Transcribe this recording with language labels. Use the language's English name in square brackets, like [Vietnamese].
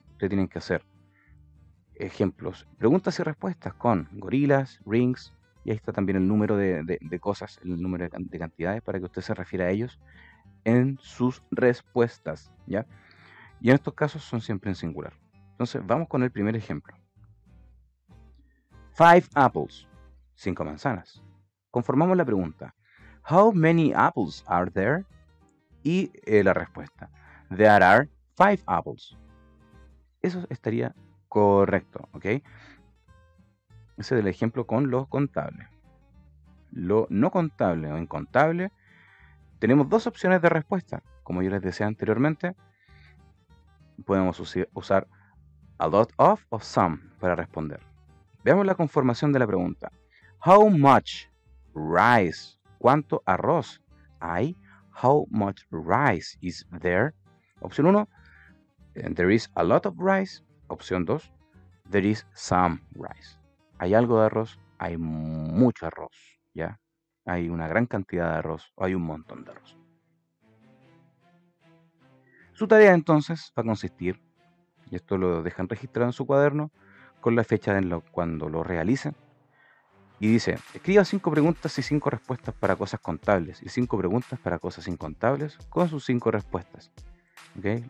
[Spanish] Ustedes tienen que hacer ejemplos, preguntas y respuestas con gorilas, rings, y ahí está también el número de cosas, el número de cantidades para que usted se refiera a ellos en sus respuestas, ¿ya? Y en estos casos son siempre en singular. Entonces vamos con el primer ejemplo. 5 apples, 5 manzanas. Conformamos la pregunta. [English] How many apples are there? [Spanish] Y la respuesta. [English] There are 5 apples. [Spanish] Eso estaría correcto, ¿ok? Ese es el ejemplo con lo contable. Lo no contable o incontable, tenemos dos opciones de respuesta. Como yo les decía anteriormente, podemos usar a lot of o some para responder. Veamos la conformación de la pregunta. [English] How much rice? [Spanish] ¿Cuánto arroz hay? [English] How much rice is there? Opción 1, there is a lot of rice. Opción 2, there is some rice. [Spanish] ¿Hay algo de arroz? Hay mucho arroz, ¿ya? Hay una gran cantidad de arroz o hay un montón de arroz. Su tarea entonces va a consistir, y esto lo dejan registrado en su cuaderno, con la fecha cuando lo realicen. Y dice, escriba 5 preguntas y 5 respuestas para cosas contables y 5 preguntas para cosas incontables con sus 5 respuestas. ¿Okay?